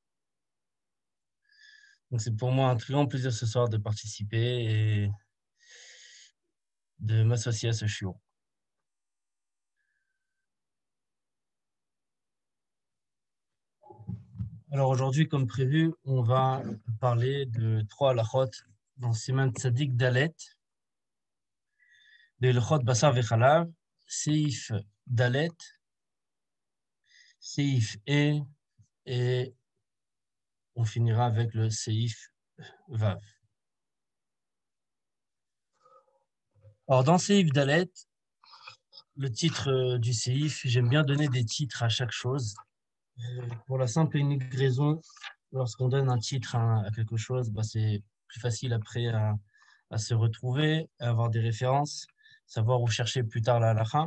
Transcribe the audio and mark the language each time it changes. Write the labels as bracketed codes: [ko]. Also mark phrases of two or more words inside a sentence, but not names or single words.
[fr] Donc c'est pour moi un très grand plaisir ce soir de participer et de m'associer à ce shiur. Alors aujourd'hui, comme prévu, on va parler de trois halachot dans [he] סימן צדיק דלת, [fr] de [he] הלכות בשר וחלב סעיף דלת, [fr] Seif et on finira avec le [he] סעיף וו. [fr] Alors dans [he] סעיף דלת, [fr] le titre du Seif, j'aime bien donner des titres à chaque chose. Pour la simple et unique raison, lorsqu'on donne un titre à quelque chose, c'est plus facile après à se retrouver, à avoir des références, savoir où chercher plus tard la halakha.